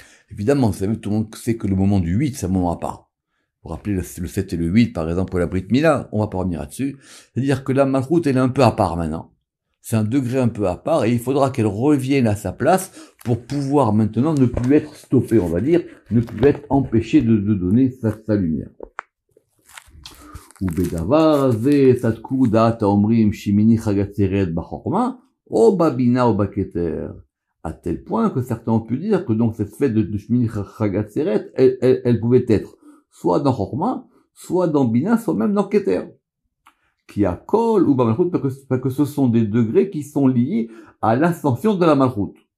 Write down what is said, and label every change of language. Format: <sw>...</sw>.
<fr>Évidemment, vous savez, tout le monde sait que le moment du 8, c'est un moment à part. Vous vous rappelez le 7 et le 8, par exemple, pour la Brit Mila, on va pas revenir là-dessus. C'est-à-dire que la Malchut, elle est un peu à part maintenant. C'est un degré un peu à part et il faudra qu'elle revienne à sa place pour pouvoir maintenant ne plus être stoppée, on va dire, ne plus être empêchée de donner sa lumière.</fr> <he>ובדבר הזה צדקו דעת האומרים שמיני חג עצרת בחוכמה, או בבינה או בכתר.</he> <fr>À tel point que certains ont pu dire que donc cette fête de Shmini Chag Atzeret, elle pouvait être soit dans Chokma, soit dans Bina, soit même dans Keter. Qui a Kol ou Bamalchut, parce que ce sont des degrés qui sont liés à l'ascension de la Malchut.</fr>